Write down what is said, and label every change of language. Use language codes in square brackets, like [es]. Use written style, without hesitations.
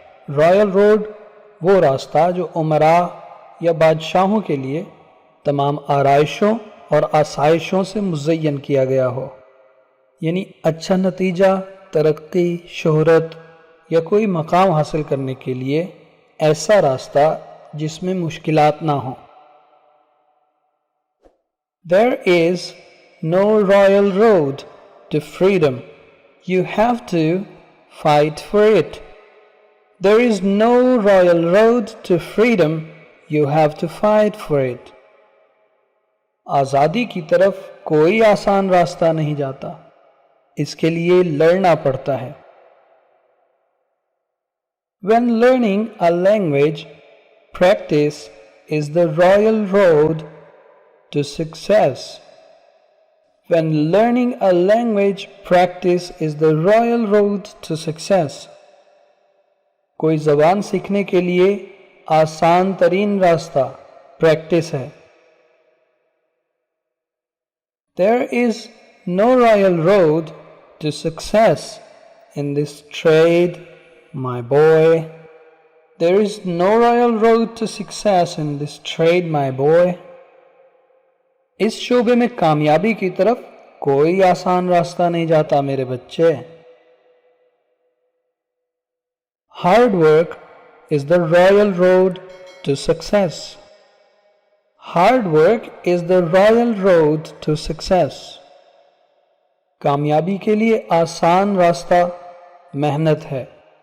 [hi] Royal road वो रास्ता जो उमरा या बादशाहों के लिए तमाम आराइशों और आसाइशों से मुज़य्यन किया गया हो, यानी अच्छा नतीजा, तरक्की, शोहरत या कोई मकाम हासिल करने के लिए ऐसा रास्ता जिसमें मुश्किलात ना हो। [en] There is no royal road to freedom. You have to fight for it. There is no royal road to freedom. You have to fight for it. [hi] आज़ादी की तरफ कोई आसान रास्ता नहीं जाता, इसके लिए लड़ना पड़ता है। [en] When learning a language, practice is the royal road to success. When learning a language, practice is the royal road to success. [hi] कोई ज़बान सीखने के लिए आसान तरीन रास्ता प्रैक्टिस है। [en] There is no royal road to success in this trade, my boy. There is no royal road to success in this trade, my boy. [hi] इस शोबे में कामयाबी की तरफ कोई आसान रास्ता नहीं जाता मेरे बच्चे। [en] Hard work is the royal road to success. Hard work is the royal road to success. [hi] कामयाबी के लिए आसान रास्ता मेहनत है।